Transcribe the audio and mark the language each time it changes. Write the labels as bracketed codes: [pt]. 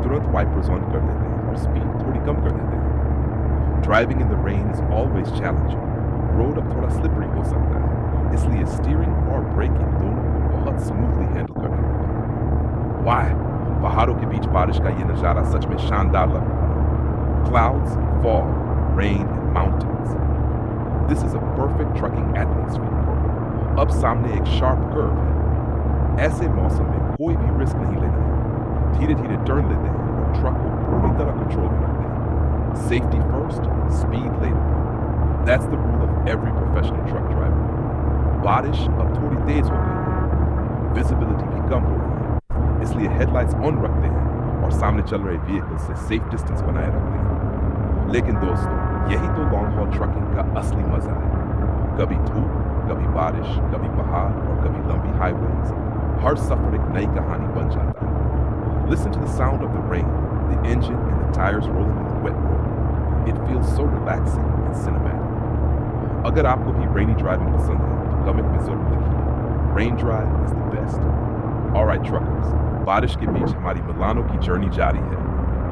[hi] तुरंत wipers on कर देते हैं और स्पीड थोड़ी कम कर देते हैं। [en] Driving in the rain is always challenging. [hi] Road अब थोड़ा स्लिपरी हो सकता है, इसलिए स्टीयरिंग और ब्रेकिंग दोनों को बहुत स्मूथली हैंडल करना होगा। वाह, पहाड़ों के बीच बारिश का ये नजारा सच में शानदार लग रहा है। [en] Clouds, fog, rain, and mountains. This is a perfect trucking atmosphere. [hi] अब सामने एक शार्प कर्व है। ऐसे मौसम में कोई भी रिस्क नहीं लेना है। धीरे धीरे टर्न लेते हैं और ट्रक को पूरी तरह कंट्रोल में रखते हैं। [en] Safety first, speed later. That's the rule of every professional truck driver. [hi] बारिश अब थोड़ी तेज हो गई है। Visibility भी कम हो रही है, इसलिए हेडलाइट्स ऑन रखते हैं और सामने चल रहे व्हीकल से सेफ डिस्टेंस बनाए रखते हैं। लेकिन दोस्तों, यही तो लॉन्ग हॉल ट्रकिंग का असली मजा है। कभी धूप, कभी बारिश, कभी पहाड़ और कभी लंबी हाईवेज। हर सफर एक नई कहानी बन जाता है। [en] Listen to the sound of the rain, the engine and the tires rolling on the wet road. It feels so relaxing and cinematic. [hi] अगर आपको भी रेनी ड्राइविंग पसंद है तो कमेंट में जरूर लिखिए। [en] Rain drive is the best. Alright truckers, [hi] बारिश के बीच हमारी मिलानो की जर्नी जारी है।